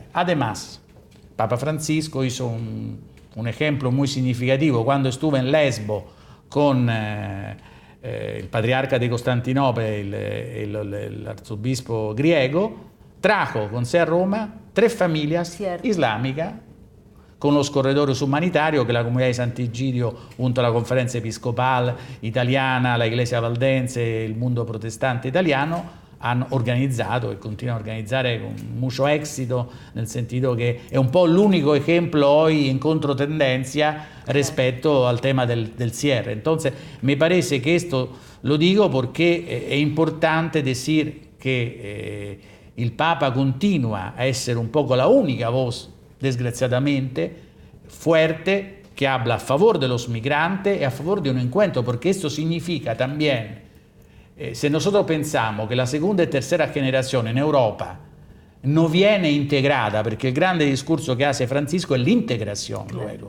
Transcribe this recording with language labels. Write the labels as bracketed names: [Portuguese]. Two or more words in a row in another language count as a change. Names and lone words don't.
[Spanish] Además, Papa Francisco hizo un ejemplo muy significativo cuando estuvo en Lesbo con el patriarca de Constantinopla, el arzobispo griego, trajo con sé a Roma 3 familias islámicas con los corredores humanitarios que la comunidad de Sant'Egidio, junto a la conferencia episcopal italiana, la iglesia valdense, el mundo protestante italiano, [Italian] hanno organizzato e continuano a organizzare [Spanish] con mucho éxito, [Italian] nel sentido che è un po' l'unico [Spanish] ejemplo hoy en controtendencia respecto al tema del cierre. Entonces, me parece que esto lo digo porque es importante decir que el Papa continúa a ser un poco la única voz, desgraciadamente, fuerte, que habla a favor de los migrantes y a favor de un encuentro, porque esto significa también, se nosotros pensamos que la segunda y tercera generación en Europa no viene integrada, porque el grande discurso que hace Francisco es la integración, luego.